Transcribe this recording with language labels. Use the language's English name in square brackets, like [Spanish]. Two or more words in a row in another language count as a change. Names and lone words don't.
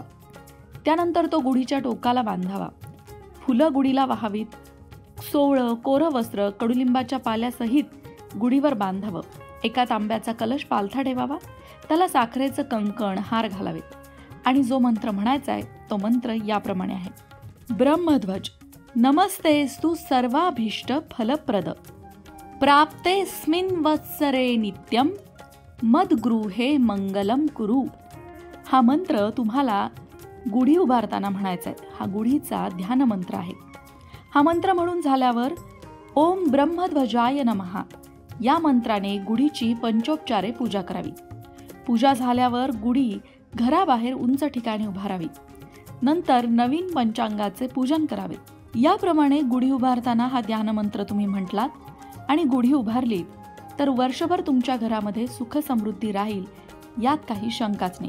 [Marathi] त्यानंतर तो गुढीच्या टोकाला बांधावा. फुलं गुढीला वाहावीत. सोवळं कोरं वस्त्र कडुलिंबाच्या पाल्यासहित गुढीवर बांधावं. एका तांब्याचा कलश पालथा ठेवावा. त्याला साखरेचं कंकण हार घालावेत आणि जो मंत्र म्हणायचा आहे तो मंत्र याप्रमाणे आहे. [Sanskrit] ब्रह्मध्वज नमस्तेस्तु सर्वाभीष्ट फलप्रद प्राप्तेस्मिन् वत्सरे नित्यं मद्गृहे मंगलम कुरु. [Marathi] हा मंत्र तुम्हाला गुढी उभारताना म्हणायचा आहे. हा गुढीचा ध्यान मंत्र आहे. हा मंत्र म्हणून झाल्यावर [Sanskrit] ओम ब्रह्मध्वजाय नमः [Marathi] या मंत्राने गुढीची पंचोपचारे पूजा करावी. पूजा झाल्यावर गुढी घराबाहेर उंच ठिकाणी उभारावी. नंतर नवीन पंचांगाचे पूजन करावे. याप्रमाणे गुढी उभारताना हा ध्यानमंत्र तुम्ही म्हटलात आणि गुढी उभारली तर वर्षभर तुमच्या घरामध्ये सुख समृद्धी राहील, यात काही शंकाच नाही.